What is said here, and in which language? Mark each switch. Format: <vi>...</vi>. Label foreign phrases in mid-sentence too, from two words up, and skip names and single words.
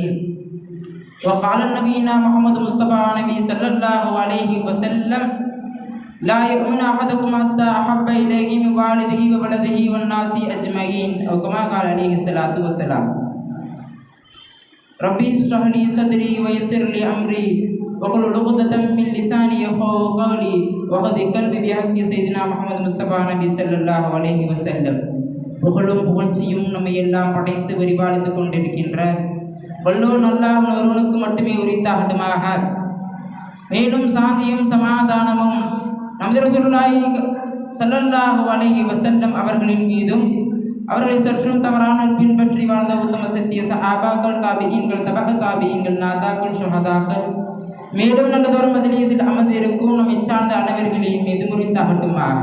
<ar>وقال نبينا محمد مصطفى نبي صلى الله عليه وسلم لا يؤمن أحدكم حتى أحب إليه من والده وولده والناس أجمعين أو كما قال عليه الصلاة والسلام. ربي اشرح لي صدري ويسر لي أمري واحلل عقدة من لساني يفقهوا قولي وخذ قلبي بحق سيدنا محمد مصطفى نبي صلى الله عليه وسلم.</ar> <ta>புகழும் புகழ்ச்சியும் நம்மை எல்லாம் படைத்து பரிபாலித்துக் கொண்டிருக்கின்ற வல்லோன் அல்லாஹ் ஒருவனுக்கு மட்டுமே உரித்தாகட்டுமாக. மேலும் சாந்தியும் சமாதானமும் நமது</ta> <ar>رسول الله صلى الله عليه وسلم</ar> <ta>அவர்களின் மீதும் அவர்களை சற்றும் தவறாமல் பின்பற்றி வாழ்ந்த உத்தம சத்திய சஹாபாக்கள், தாபிஈன்கள், தபஅ தாபிஈன்கள், நாதாக்கள், ஷுஹதாக்கள், மேலும் நல்லதொரு மஜ்லிஸில் அமர்ந்திருக்கும் நம்மை சார்ந்த அனைவர்களின் மீது உரித்தாகட்டுமாக.</ta>